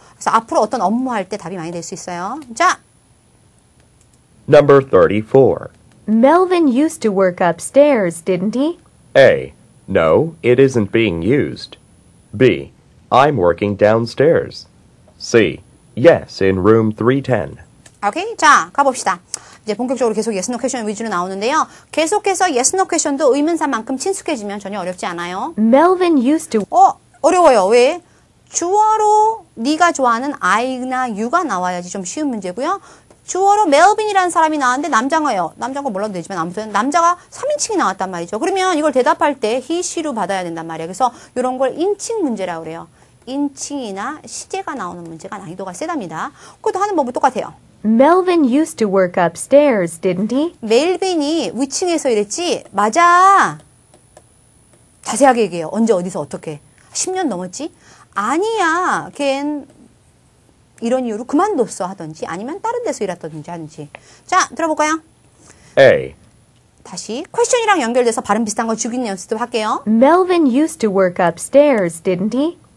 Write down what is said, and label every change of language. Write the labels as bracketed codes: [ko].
[ko] 그래서 앞으로 어떤 업무 할 때 답이 많이 될 수 있어요. 자, [en] Number 34. Melvin used to work upstairs, didn't he? A. No, it isn't being used. B. I'm working downstairs. C. Yes, in room 310. [ko] 오케이. 자, 가봅시다. 이제 본격적으로 계속 yes, no 퀘션 위주로 나오는데요. 계속해서 yes, no 퀘션도 의문사만큼 친숙해지면 전혀 어렵지 않아요. [en] Melvin used to. [ko] 어려워요. 왜? 주어로 네가 좋아하는 I나 You가 나와야지 좀 쉬운 문제고요. 주어로 멜빈이라는 사람이 나왔는데 남자가요. 남자가 몰라도 되지만 아무튼 남자가 3인칭이 나왔단 말이죠. 그러면 이걸 대답할 때 he, she로 받아야 된단 말이에요. 그래서 이런 걸 인칭 문제라고 그래요. 인칭이나 시제가 나오는 문제가 난이도가 세답니다. 그것도 하는 법은 똑같아요. [en] Melvin used to work upstairs, didn't he? [ko] 멜빈이 위층에서 일했지? 맞아. 자세하게 얘기해요. 언제 어디서 어떻게. 10년 넘었지? 아니야. 걘 이런 이유로 그만뒀어 하든지 아니면 다른 데서 일했다든지 하든지. 자, 들어볼까요? [en] A. [ko] 다시 퀘션이랑 연결돼서 발음 비슷한 거 죽이는 연습도 할게요. [en] Melvin used to work upstairs, didn't he?